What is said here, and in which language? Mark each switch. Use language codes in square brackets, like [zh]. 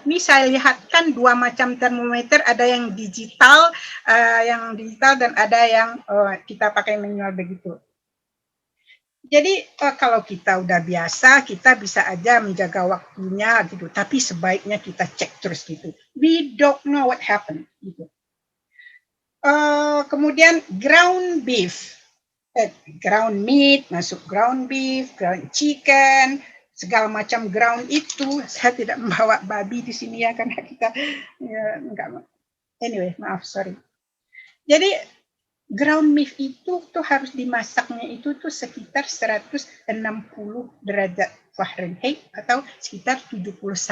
[id] Ini saya lihatkan 2 macam termometer, ada yang digital dan ada yang kita pakai manual begitu. Jadi kalau kita udah biasa, kita bisa aja menjaga waktunya gitu, tapi sebaiknya kita cek terus gitu. [en] We don't know what happened [id] gitu. Kemudian ground beef, ground meat, masuk ground beef, ground chicken, segala macam ground itu. Saya tidak membawa babi di sini ya, karena kita ya, enggak. Anyway, maaf, sorry. Jadi ground beef itu tuh harus dimasaknya itu tuh sekitar 160 derajat Fahrenheit atau sekitar 71